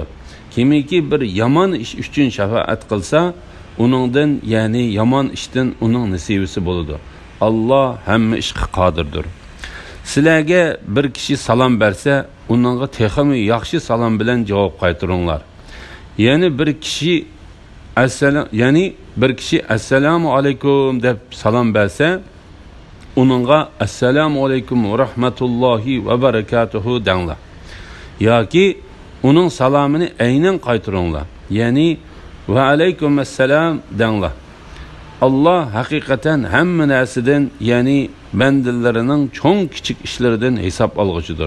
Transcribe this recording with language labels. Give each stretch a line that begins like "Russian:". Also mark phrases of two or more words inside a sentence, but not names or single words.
Uzbek: Kimiki bir yomon ish uchun shafaat qilsa, uningdan, ya'ni yomon ishdan uning nasibasi bo'ladi. Alloh hamma ishga qodirdir. Sizlarga bir kishi salom bersa, uningga texmi yaxshi salom bilan javob qaytaringlar. Yani bir kişi
Arabic: assalomu alaykum
Uzbek: deb salom bersa, uningga
Arabic: assalomu alaykum va rahmatullohi va barakatuhu
Uzbek: denglar. Yoki uning salomini aynan qaytaringlar. Ya'ni
Arabic: va alaykum assalam
Uzbek: denglar. Allah haqiqatan hamma narsadan, ya'ni bandalarining cho'ng kichik ishlaridan hisob olg'uchidir.